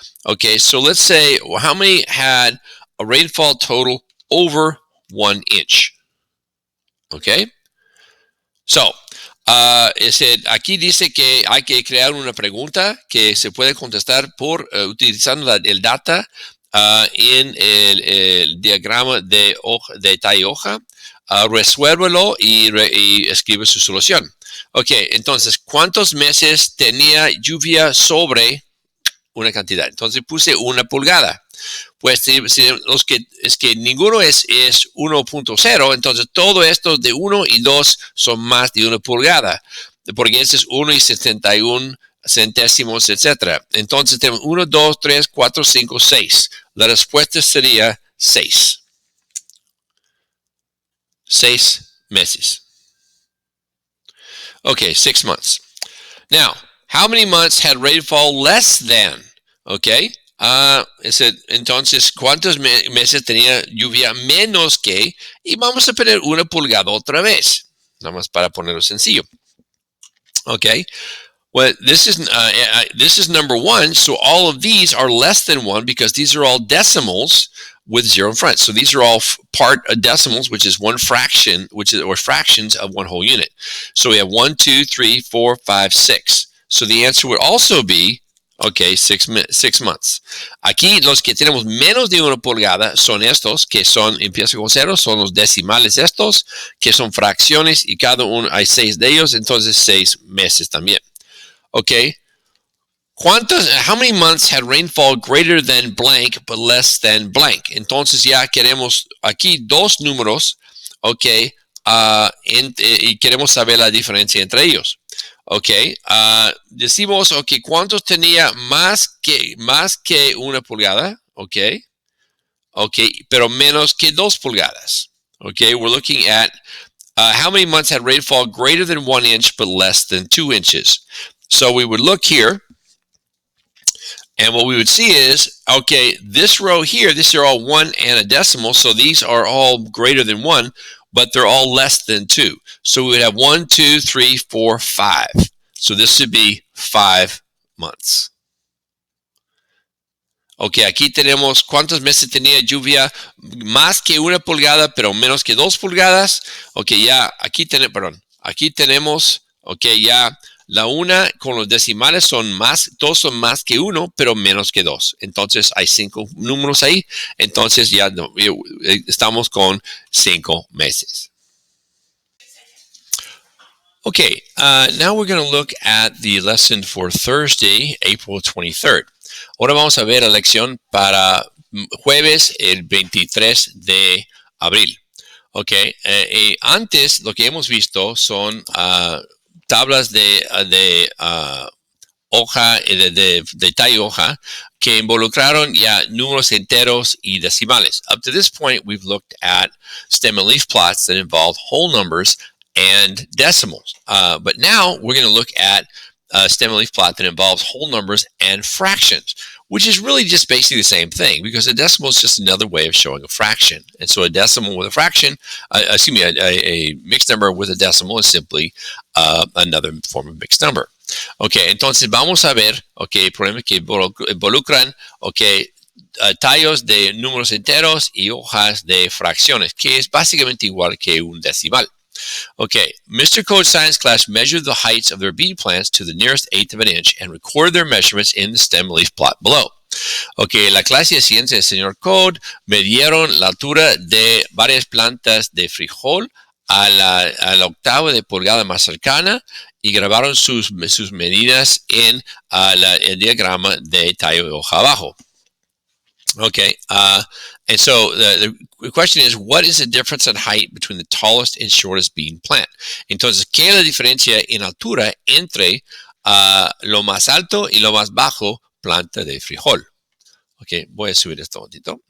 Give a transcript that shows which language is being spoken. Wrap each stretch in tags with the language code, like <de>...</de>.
<en>Okay, so let's say, well, how many had a rainfall total over 1 inch?</en> <es>Okay, so aquí dice que hay que crear una pregunta que se puede contestar utilizando el data en el diagrama de detalle hoja. Resuélvelo y escribe su solución. Ok, entonces, ¿cuántos meses tenía lluvia sobre una cantidad? Entonces puse 1 pulgada. Pues es que ninguno es 1.0, entonces todo esto de 1 y 2 son más de 1 pulgada, porque este es 1 y 71 centésimos, etc. Entonces tenemos 1, 2, 3, 4, 5, 6. La respuesta sería 6. 6 meses.</es> <en>Okay, 6 months. Now, how many months had rainfall less than? Okay.</en> <es>Entonces, ¿cuántos meses tenía lluvia menos que? Y vamos a poner 1 pulgada otra vez, nada más para ponerlo sencillo.</es> <en>Okay, well, this is number 1, so all of these are less than 1 because these are all decimals. with 0 in front. So these are all part decimals, which is one fraction, or fractions of one whole unit. So we have 1, 2, 3, 4, 5, 6. So the answer would also be, okay, 6 months.</en> <es>Aquí los que tenemos menos de 1 pulgada son estos, que son, empieza con 0, son los decimales estos, que son fracciones, y cada uno, hay 6 de ellos, entonces 6 meses también. Okay.</es> <en>How many months had rainfall greater than blank but less than blank?</en> <es>Entonces ya queremos aquí dos números, okay, y queremos saber la diferencia entre ellos. Okay, decimos, okay, ¿cuántos tenía más que 1 pulgada? Okay, pero menos que 2 pulgadas.</es> <en>Okay, we're looking at how many months had rainfall greater than 1 inch but less than 2 inches. So we would look here, and what we would see is, okay, this row here, these are all 1 and a decimal, so these are all greater than 1, but they're all less than 2. So we would have 1, 2, 3, 4, 5. So this would be 5 months.</en> <es>Ok, aquí tenemos cuántos meses tenía lluvia, más que 1 pulgada, pero menos que 2 pulgadas. Ok, ya, aquí tenemos, ok, ya la una con los decimales son más, 2 son más que 1, pero menos que 2. Entonces hay 5 números ahí, entonces ya estamos con 5 meses.</es> <en>Okay, now we're going to look at the lesson for Thursday, April 23rd.</en> <es>Ahora vamos a ver la lección para jueves, el 23 de abril. Okay, antes lo que hemos visto son tablas de hoja, de talla hoja, que involucraron ya números enteros y decimales.</es> <en>Up to this point, we've looked at stem and leaf plots that involve whole numbers and decimals. But now we're going to look at a stem and leaf plot that involves whole numbers and fractions, which is really just basically the same thing, because a decimal is just another way of showing a fraction. And so a decimal with a fraction, a mixed number with a decimal is simply another form of mixed number.</en> <es>Okay, entonces vamos a ver, okay, problemas que involucran, okay, tallos de números enteros y hojas de fracciones, que es básicamente igual que un decimal.</es> <en>Okay, Mr. Code Science class measured the heights of their bean plants to the nearest eighth of an inch and recorded their measurements in the stem leaf plot below.</en> <es>Okay, la clase de ciencia del señor Code medieron la altura de varias plantas de frijol a la octava de pulgada más cercana y grabaron sus medidas en el diagrama de tallo de hoja abajo.</es> <en>Okay, and so the question is, what is the difference in height between the tallest and shortest bean plant?</en> <es>Entonces, ¿qué es la diferencia en altura entre lo más alto y lo más bajo planta de frijol? Okay, voy a subir esto un momentito.</es>